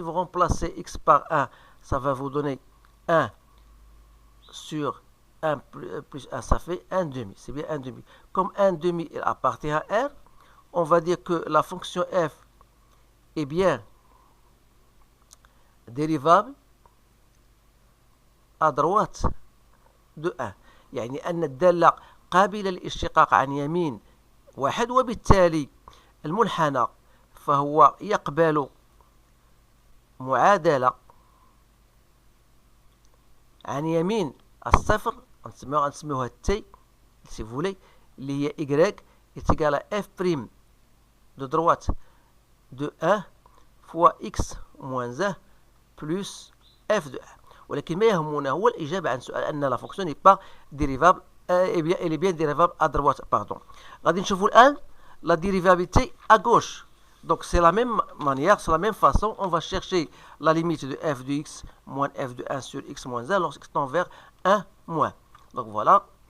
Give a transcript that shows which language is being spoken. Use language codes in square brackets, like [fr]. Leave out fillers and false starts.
[fr] Si vous remplacez x par 1, ça va vous donner 1 sur 1 plus 1, ça fait 1 demi. C'est bien 1 demi. Comme 1 demi il appartient à R, on va dire que la fonction f est bien dérivable à droite de 1. [ar] يعني أن الدالة قابلة للاشتقاق عن يمين واحد، وبالتالي المنحنى فهو يقبل معادلة عن يمين الصفر، نسميوها تي سي فولي، اللي هي [fr] y est égale à f' de droite de 1 [ar] fois x moins 1 plus f de 1. ولكن ما يهمنا هو الإجابة عن سؤال أن لا فونكسيون [fr] n'est pas dérivable elle est bien dérivable à droite, pardon. [ar] غادي نشوفوا الآن [fr] la dérivabilité à gauche. Donc c'est la même manière, c'est la même façon, on va chercher la limite de f de x moins f de 1 sur x moins 1 lorsqu'x tend vers 1 moins. Donc voilà.